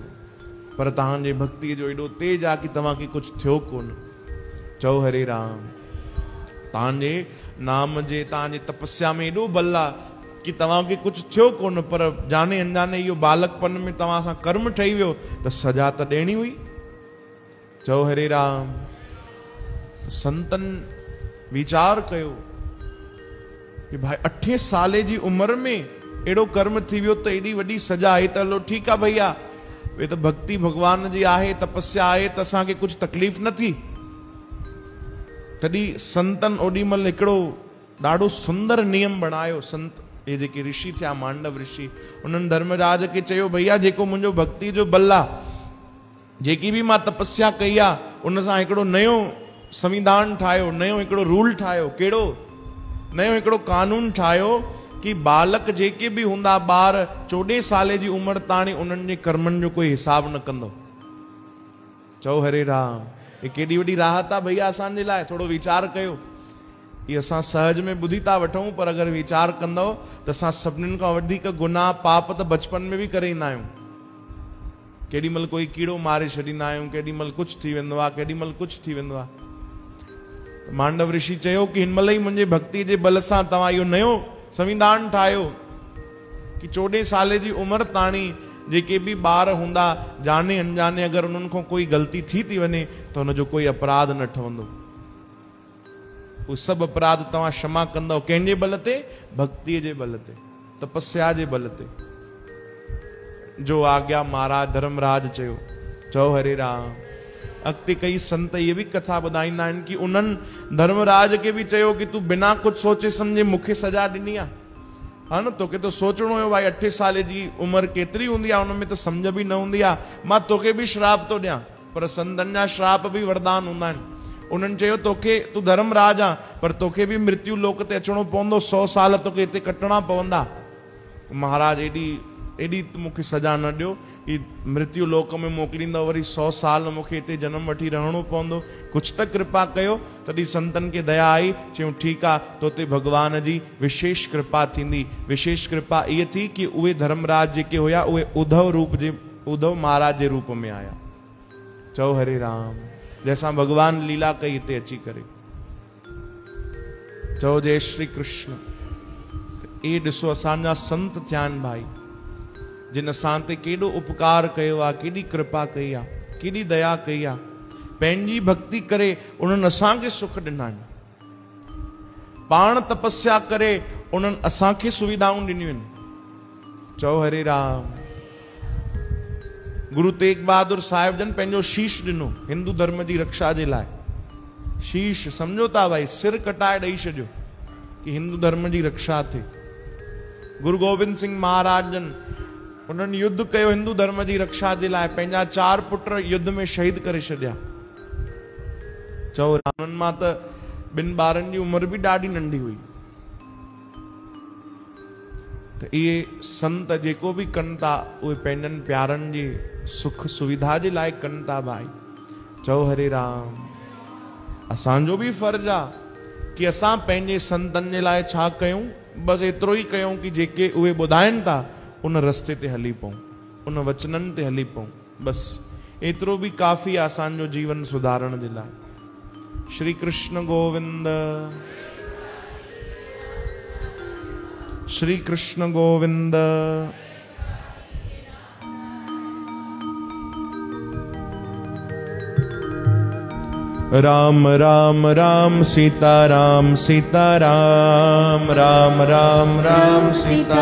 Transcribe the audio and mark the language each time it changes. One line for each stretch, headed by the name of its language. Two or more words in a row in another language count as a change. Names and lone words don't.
Sindhi: पर तव्हांजे भक्ति जो एॾो तेज आहे कि तव्हांखे कुछ थियो कोन। चओ हरे राम। तव्हांजे नाम जे, तव्हांजे तपस्या में एॾो बल आहे कि तव्हांखे कुछ थियो कोन, पर जाने अनजाने इहो बालकपन में तव्हां सां कर्म ठही वियो, त सजा त ॾियणी हुई। चओ हरे राम। संतन वीचार कयो कि भाई 8 साले जी उम्र में एड़ो कर्म थी वियो त एडी वडी सजा आहे। त हलो ठीक आहे भैया, वे तो भक्ति भगवान जी आहे, तपस्या आहे, त असांखे कुछ तकलीफ़ न थी। तॾहिं संतन ओडीमल हिकिड़ो ॾाढो सुंदर नियम बणायो। संत ये जेके ऋषि थिया, मांडव ऋषि, उन्हनि धर्मराज के चयो भैया जेको मुंहिंजो भक्ति जो बल आहे, जेकी भी मां तपस्या कई आहे, उन सां हिकिड़ो नयो संविधान ठाहियो, नयो हिकिड़ो रूल ठाहियो। कहिड़ो? नयो हिकिड़ो कानून ठाहियो कि बालक जेके भी हूंदा, ॿार 14 साल जी उम्र ताणी उन्हनि जे कर्मनि जो कोई हिसाब न कंदो। चओ हरे राम। ये केॾी वॾी राहत आहे भैया असांजे लाइ। थोरो वीचार कयो। ये असां सहज में ॿुधी था वठूं, पर अगरि वीचार कंदव त असां सभिनीनि खां वधीक गुनाह पाप त बचपन में भी करे ईंदा आहियूं। केॾी महिल कोई कीड़ो मारे छॾींदा आहियूं, केॾी महिल कुछ थी वेंदो आहे, केॾी महिल कुछ थी वेंदो आहे। मांडव ऋषि चयो कि हिन महिल ई मुंहिंजे भक्ति जे बल सां तव्हां इहो नयो संविधान ठाहियो कि 14 साल जी उम्र ताणी जेके भी ॿार हूंदा, जाने अनजाने अगरि उन्हनि खां कोई ग़लती थी वञे त हुनजो कोई अपराध न ठहंदो। उहे सभु अपराध तव्हां क्षमा कंदव। कंहिंजे बल ते? भक्तीअ जे बल ते, तपस्या जे बल ते। जो आज्ञा महाराज धर्मराज चयो। चओ हरे राम। अॻिते कई संत ये भी कथा ॿुधाईंदा आहिनि कि उन्हनि धर्मराज के भी चयो कि तूं बिना कुछ सोचे सम्झे मूंखे सजा ॾिनी आहे। हा न, तोखे तो सोचणो हुयो भाई 8 साल जी उम्र केतिरी हूंदी आहे, उनमें त सम्झ भी न हूंदी आहे। मां तोखे भी श्राप तो ॾियां, पर संतनि जा श्राप भी वरदान हूंदा आहिनि। उन्हनि चयो तोखे, तूं धर्मराज आहे, पर तोखे भी मृत्यु लोक ते अचणो पवंदो, 100 साल तोखे हिते कटणा पवंदा। महाराज एडी मूंखे सजा न ॾियो कि मृत्यु लोक में मोकिलींदो, वरी 100 साल मूंखे हिते जन्म वठी रहणो पवंदो। कुछ त कृपा कयो। तॾहिं संतन खे दया आई। चयूं ठीक आहे, तोते भगवान जी विशेष कृपा थींदी। विशेष कृपा इहे थी कि उहे धर्मराज जेके हुया, उहे उद्धव रूप जे उद्धव महाराज जे रूप में आया। चओ हरे राम। जैसा भगवान लीला कई ते अची करे। चओ जय श्री कृष्ण। ए ॾिसो असांजा संत थिया आहिनि भाई, जिन असां ते केॾो उपकार कयो आहे, केॾी कृपा कई आहे, केॾी दया कई आहे। पंहिंजी भक्ति करे उन्हनि असांखे सुख ॾिना आहिनि। पाण तपस्या करे उन्हनि असांखे सुविधाऊं ॾिनियूं आहिनि। चओ हरे राम। गुरु तेग बहादुर साहिब जन पंहिंजो शीश ॾिनो हिंदू धर्म जी रक्षा जे लाइ। शीश सम्झो था भाई, सिर कटाए ॾेई छॾियो कि हिंदू धर्म जी रक्षा थिए। गुरु गोविंद सिंह महाराज जन उन्हनि युद्ध कयो हिंदू धर्म जी रक्षा जे लाइ। पंहिंजा 4 पुट युद्ध में शहीद करे छॾिया। चओ उन्हनि मां त 2 ॿारनि जी उमिरि बि ॾाढी नंढी हुई। त इहे संत जेको बि कनि था उहे पंहिंजनि प्यारनि जी सुख सुविधा जे लाइ कनि था भाई। चओ हरे राम। असांजो बि फर्ज़ आहे कि असां पंहिंजे संतनि जे लाइ छा कयूं, बसि एतिरो ई कयूं कि जेके उहे ॿुधाइनि था उन रस्ते ते हली पऊं, उन वचननि ते हली पऊं। बसि एतिरो बि काफ़ी आहे असांजो जीवन सुधारण जे लाइ। श्री कृष्ण गोविंद। श्री कृष्ण गोविंद। राम राम राम सीता राम सीता राम राम राम राम सीता